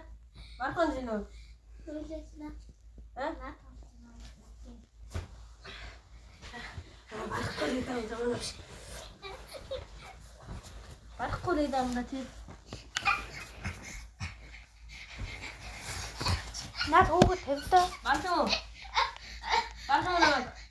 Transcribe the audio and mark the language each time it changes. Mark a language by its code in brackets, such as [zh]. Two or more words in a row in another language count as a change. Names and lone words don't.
[pt] Marcos de novo. Hein? Marcos de novo, tu. [ko] 나 도구 됐어. [pt] Marcos. Marcos não.